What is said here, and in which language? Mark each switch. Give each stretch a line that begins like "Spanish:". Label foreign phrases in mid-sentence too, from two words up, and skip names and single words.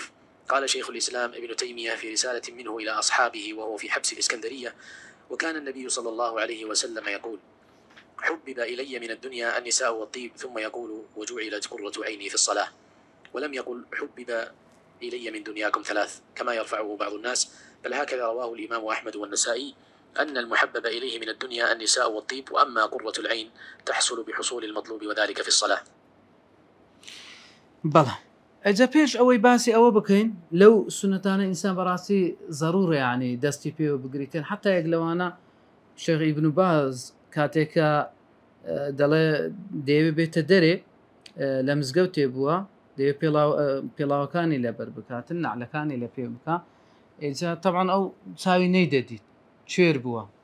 Arabic: قال شيخ الإسلام ابن تيمية في رسالة منه إلى أصحابه وهو في حبس الإسكندرية وكان النبي صلى الله عليه وسلم يقول حبب إلي من الدنيا النساء والطيب ثم يقول وجعلت قرة عيني في الصلاة، ولم يقل حبب إلي من دنياكم ثلاث كما يرفعه بعض الناس، بل هكذا رواه الإمام أحمد والنسائي أن المحبب إليه من الدنيا النساء والطيب وأما قرة العين تحصل بحصول المطلوب وذلك في الصلاة.
Central Kurdish: بەڵێ ئەجا پێش ئەوەی باسی ئەوە بکەین لەو سنەتانە ئینسان بەڕاستی ضرورە یعنی دەستی پێوە بگریتن حتا یەک لەوانە شێخ ئیبن باز کاتێکە دەڵێ دەیەوێ بێتە دەرێ لە مزگەوتێ بووە دەیە پێڵاوەکانی لەبەر بکاتن نعلەکانی لە پێ بکە ئێجا طبعاً ئەو چاوی نەیدەدیت کوێر بووە